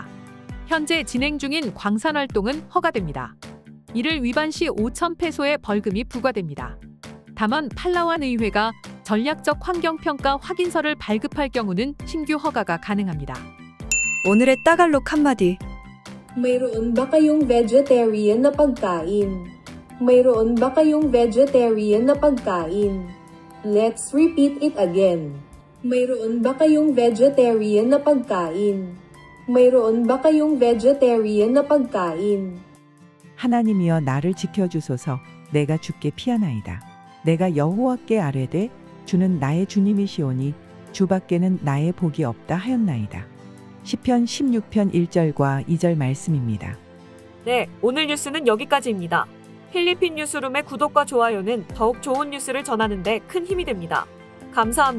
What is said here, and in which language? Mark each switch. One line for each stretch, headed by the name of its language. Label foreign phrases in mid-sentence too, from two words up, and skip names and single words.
Korean: 현재 진행 중인 광산 활동은 허가됩니다. 이를 위반 시 5,000페소의 벌금이 부과됩니다. 다만 팔라완 의회가 전략적 환경평가 확인서를 발급할 경우는 신규 허가가 가능합니다. 오늘의 따갈록 한마디.
Filipino: Mayroon ba kayong vegetarian na pagkain? Mayroon ba kayong vegetarian na pagkain?
English: Let's repeat it again.
Filipino: Mayroon ba kayong vegetarian na pagkain? Mayroon ba kayong vegetarian na pagkain?
Korean: 하나님이여 나를 지켜주소서. 내가 주께 피하나이다. 내가 여호와께 아뢰되 주는 나의 주님이시오니 주밖에는 나의 복이 없다 하였나이다. 시편 16편 1절과 2절 말씀입니다. 네, 오늘 뉴스는 여기까지입니다. 필리핀 뉴스룸의 구독과 좋아요는 더욱 좋은 뉴스를 전하는 데 큰 힘이 됩니다.